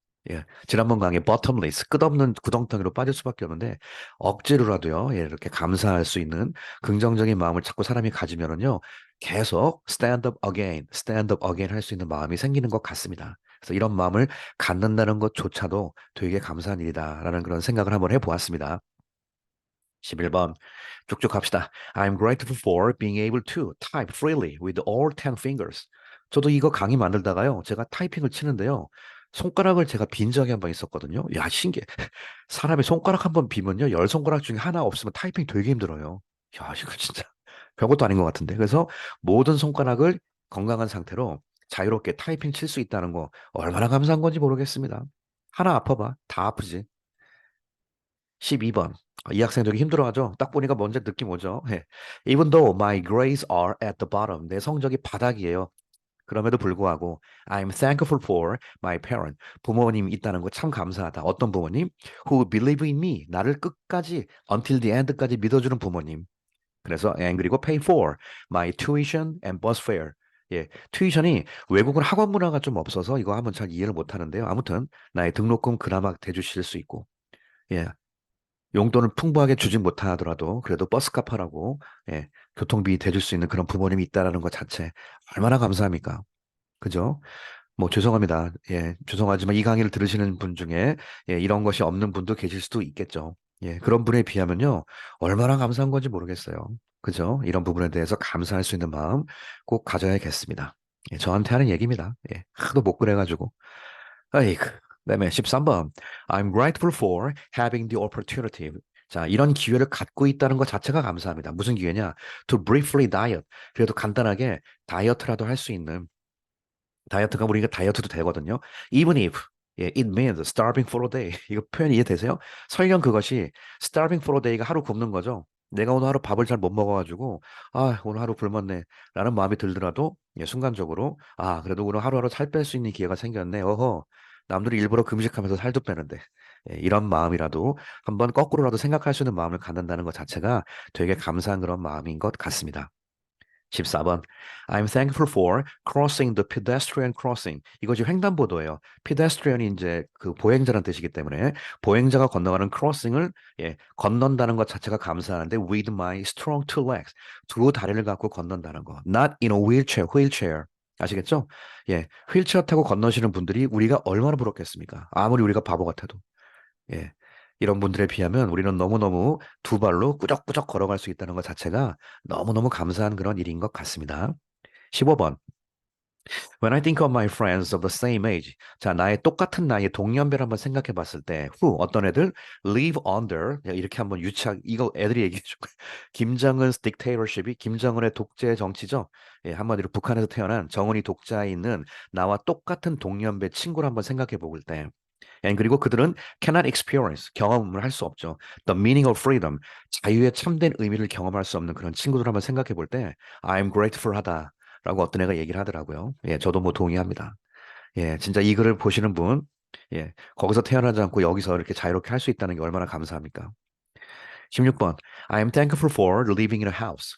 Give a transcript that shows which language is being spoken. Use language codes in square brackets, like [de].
[ko] 예, 지난번 강의 [en] bottomless, [ko] 끝없는 구덩텅이로 빠질 수밖에 없는데 억지로라도요, 예, 이렇게 감사할 수 있는 긍정적인 마음을 자꾸 사람이 가지면은요, 계속 [en] stand up again [ko] 할 수 있는 마음이 생기는 것 같습니다. 그래서 이런 마음을 갖는다는 것조차도 되게 감사한 일이다라는 그런 생각을 한번 해보았습니다. 11번 쭉쭉 갑시다. [en] I'm grateful for being able to type freely with all 10 fingers. [ko] 저도 이거 강의 만들다가요. 제가 타이핑을 치는데요. 손가락을 제가 빈 적이 한 번 있었거든요. 야, 신기해. 사람이 손가락 한 번 비면요. 열 손가락 중에 하나 없으면 타이핑 되게 힘들어요. 야, 이거 진짜 별것도 아닌 것 같은데. 그래서 모든 손가락을 건강한 상태로 자유롭게 타이핑 칠 수 있다는 거 얼마나 감사한 건지 모르겠습니다. 하나 아파봐. 다 아프지. 12번. 이 학생 되게 힘들어하죠? 딱 보니까 먼저 느낌 오죠? 예. [en] Even though my grades are at the bottom. [ko] 내 성적이 바닥이에요. 그럼에도 불구하고 [en] I'm thankful for my parent. [ko] 부모님이 있다는 거 참 감사하다. 어떤 부모님? [en] Who believe in me. [ko] 나를 끝까지 [en] until the end [ko] 까지 믿어주는 부모님. 그래서 [en] and [ko] 그리고 [en] pay for my tuition and bus fare. [ko] 예, 튜이션이 외국은 학원 문화가 좀 없어서 이거 하면 잘 이해를 못 하는데요. 아무튼 나의 등록금 그나마 대주실 수 있고 예, 용돈을 풍부하게 주진 못하더라도 그래도 버스값하라고 예, 교통비 대줄 수 있는 그런 부모님이 있다라는 것 자체 얼마나 감사합니까? 그죠? 뭐 죄송합니다. 예, 죄송하지만 이 강의를 들으시는 분 중에 예, 이런 것이 없는 분도 계실 수도 있겠죠. 예, 그런 분에 비하면요. 얼마나 감사한 건지 모르겠어요. 그죠? 이런 부분에 대해서 감사할 수 있는 마음 꼭 가져야겠습니다. 예, 저한테 하는 얘기입니다. 예, 하도 못 그래가지고. 아이고, 그다음에 13번. [en] I'm grateful for having the opportunity. [ko] 자, 이런 기회를 갖고 있다는 것 자체가 감사합니다. 무슨 기회냐? [en] To briefly diet. [ko] 그래도 간단하게 다이어트라도 할 수 있는 다이어트가 우리가 다이어트도 되거든요. [en] Even if 예, it means starving for a day. [ko] 이거 표현 이해되세요? 설령 그것이 [en] starving for a day [ko] 가 하루 굶는 거죠. 내가 오늘 하루 밥을 잘 못 먹어가지고 아 오늘 하루 굶었네 라는 마음이 들더라도 예, 순간적으로 아 그래도 오늘 하루하루 살 뺄 수 있는 기회가 생겼네. 어허 남들이 일부러 금식하면서 살도 빼는데 예, 이런 마음이라도 한번 거꾸로라도 생각할 수 있는 마음을 갖는다는 것 자체가 되게 감사한 그런 마음인 것 같습니다. 14번. [en] I'm thankful for crossing the pedestrian crossing. [ko] 이것이 횡단보도예요. pedestrian이 이제 그 보행자라는 뜻이기 때문에 보행자가 건너가는 crossing을 예, 건넌다는 것 자체가 감사하는데 [en] with my strong two legs. [ko] 두 다리를 갖고 건넌다는 거. [en] Not in a wheelchair. [ko] 아시겠죠? 예, 휠체어 타고 건너시는 분들이 우리가 얼마나 부럽겠습니까? 아무리 우리가 바보 같아도. 예. 이런 분들에 비하면 우리는 너무너무 두 발로 꾸적꾸적 걸어갈 수 있다는 것 자체가 너무너무 감사한 그런 일인 것 같습니다. 15번. [en] When I think of my friends of the same age. [ko] 자, 나의 똑같은 나이의 동년배를 한번 생각해 봤을 때, 어떤 애들 [en] live under, [ko] 이렇게 한번 유치하게, 이거 애들이 얘기해 줄 거예요. 김정은's dictatorship이 김정은의 독재 정치죠. 예, 한마디로 북한에서 태어난 정은이 독자에 있는 나와 똑같은 동년배 친구를 한번 생각해 볼 때, 그리고 그들은 [en] cannot experience, [ko] 경험을 할 수 없죠. [en] The meaning of freedom, [ko] 자유의 참된 의미를 경험할 수 없는 그런 친구들 한번 생각해 볼 때, [en] I'm grateful [ko] 하다라고 어떤 애가 얘기를 하더라고요. 예, 저도 뭐 동의합니다. 예, 진짜 이 글을 보시는 분, 예, 거기서 태어나지 않고 여기서 이렇게 자유롭게 할 수 있다는 게 얼마나 감사합니까? 16번. [en] I am thankful for living in a house.